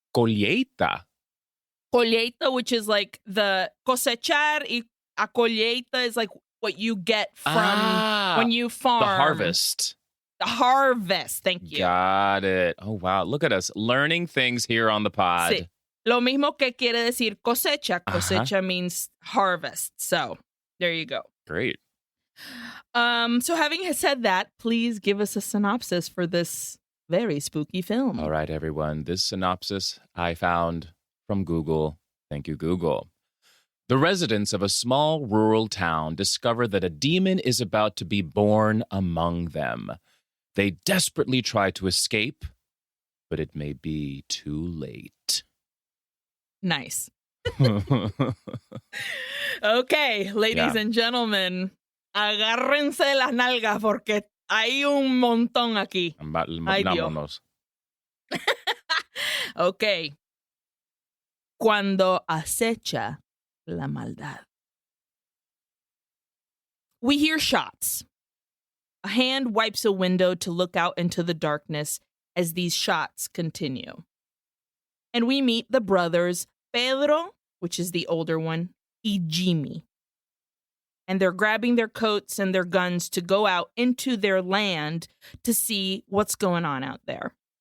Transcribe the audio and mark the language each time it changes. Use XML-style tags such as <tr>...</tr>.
<pt>Colheita.</pt> <en>Colheita, which is like the cosechar,</en> <es>y a colheita</es> <en>is like what you get from when you farm. The harvest. The harvest, thank you. Got it. Oh, wow. Look at us learning things here on the pod.</en> <es>Sí. Lo mismo que quiere decir cosecha.</es> <en>Cosecha means harvest. So there you go. Great. So having said that, please give us a synopsis for this very spooky film. All right, everyone. This synopsis I found from Google. Thank you, Google. The residents of a small rural town discover that a demon is about to be born among them. They desperately try to escape, but it may be too late. Nice. Okay, ladies and gentlemen,</en> <es>agárrense las nalgas porque hay un montón aquí. Ay, Dios. Vámonos.</es> <en>Okay.</en> <es>Cuando acecha la maldad.</es> <en>We hear shots. A hand wipes a window to look out into the darkness as these shots continue. And we meet the brothers Pedro, which is the older one, y Jimmy. And they're grabbing their coats and their guns to go out into their land to see what's going on out there.</en>